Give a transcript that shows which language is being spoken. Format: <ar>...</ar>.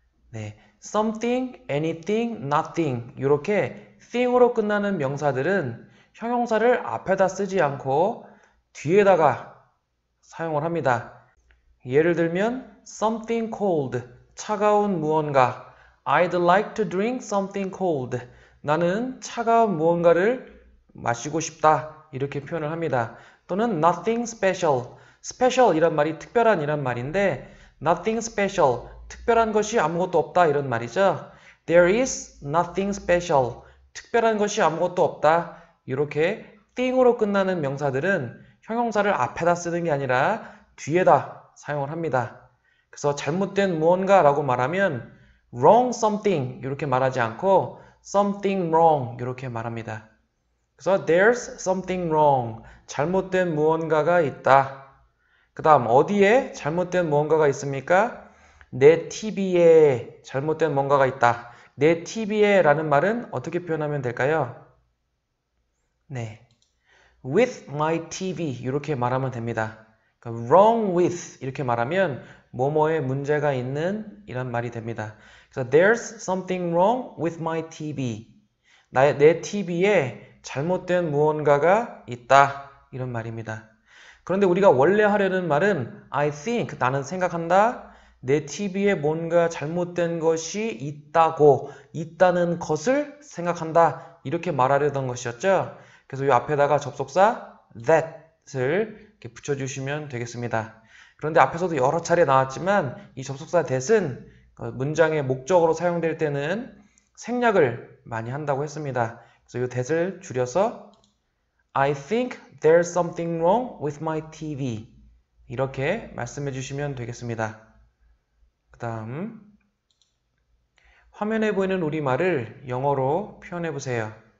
<ko>네, something, anything, nothing 이렇게 thing으로 끝나는 명사들은 형용사를 앞에다 쓰지 않고 뒤에다가 사용을 합니다. 예를 들면</ko> <en>something cold,</en> <ko>차가운 무언가.</ko> <en>I'd like to drink something cold.</en> <ko>나는 차가운 무언가를 마시고 싶다. 이렇게 표현을 합니다. 또는</ko> <en>nothing special.</en> <ko>special 이란 말이 특별한 이란 말인데</ko> <en>nothing special,</en> <ko>특별한 것이 아무것도 없다 이런 말이죠.</ko> <en>There is nothing special.</en> <ko>특별한 것이 아무것도 없다. 이렇게 thing으로 끝나는 명사들은 형용사를 앞에다 쓰는 게 아니라 뒤에다 사용을 합니다. 그래서 잘못된 무언가라고 말하면</ko> <en>wrong something</en> <ko>이렇게 말하지 않고</ko> <en>something wrong</en> <ko>이렇게 말합니다. 그래서</ko> <en>there's something wrong.</en> <ko>잘못된 무언가가 있다. 그 다음 어디에 잘못된 무언가가 있습니까? 내 TV에 잘못된 뭔가가 있다. 내 TV에 라는 말은 어떻게 표현하면 될까요? 네,</ko> <en>with my TV</en> <ko>이렇게 말하면 됩니다. 그러니까</ko> <en>wrong with</en> <ko>이렇게 말하면 뭐뭐에 문제가 있는 이란 말이 됩니다. 그래서</ko> <en>there's something wrong with my TV.</en> <ko>내 TV에 잘못된 무언가가 있다 이런 말입니다. 그런데 우리가 원래 하려는 말은</ko> <en>I think,</en> <ko>나는 생각한다. 내 TV에 뭔가 잘못된 것이 있다는 것을 생각한다. 이렇게 말하려던 것이었죠. 그래서 이 앞에다가 접속사 that을 이렇게 붙여주시면 되겠습니다. 그런데 앞에서도 여러 차례 나왔지만 이 접속사 that은 문장의 목적으로 사용될 때는 생략을 많이 한다고 했습니다. 그래서 이 that을 줄여서</ko> <en>I think there's something wrong with my TV</en> <ko>이렇게 말씀해 주시면 되겠습니다. 그 다음 화면에 보이는 우리말을 영어로 표현해 보세요.</ko>